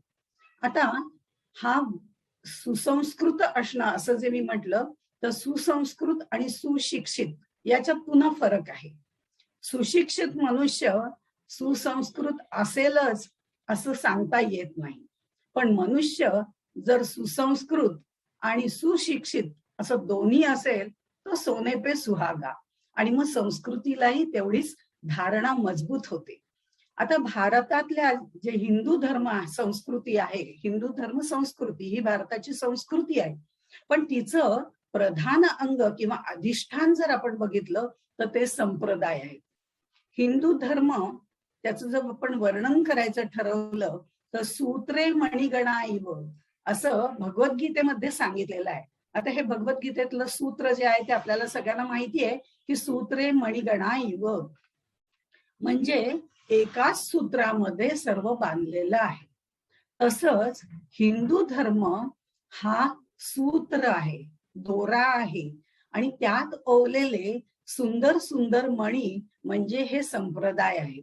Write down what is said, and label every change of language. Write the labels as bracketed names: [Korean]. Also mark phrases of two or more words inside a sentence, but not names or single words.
[Marathi] आता हा सुसंस्कृत असणं असं जे मी म्हटलं, तर सुसंस्कृत आणि सुशिक्षित याच्यात पुन्हा फरक आहे. सुशिक्षित मनुष्य सुसंस्कृत असेलच असं सांगता येत नाही, पण मनुष्य जर सुसंस्कृत आणि सुशिक्षित असं दोन्ही असेल तर [Hindi] सोने पे सुहागा, [Marathi] आणि मग संस्कृतीलाही तेवढीच धारणा मजबूत होते. आता भारतातल्या जे हिंदू धर्म संस्कृती आहे, हिंदू धर्म संस्कृती ही भारताची संस्कृती आहे, पण तिचं प्रधान अंग किंवा अधिष्ठान जर आपण बघितलं तर ते संप्रदाय आहेत. हिंदू धर्म त्याचं जर आपण वर्णन करायचं ठरवलं तर [Sanskrit] सूत्रे मणिगणा इव [Marathi] असं भगवद्गीतेमध्ये सांगितलेलं आहे. आता हे भगवद्गीतेतलं सूत्र जे आहे ते आपल्याला सगळ्यांना माहिती आहे की [Sanskrit] सूत्रे मणिगणा इव [Marathi] म्हणजे एकाच सूत्रामध्ये सर्व बांधलेलं आहे. तसंच हिंदू धर्म हा सूत्र आहे, दोरा आहे, आणि त्यात ओवलेले सुंदर सुंदर मणी म्हणजे हे संप्रदाय आहेत.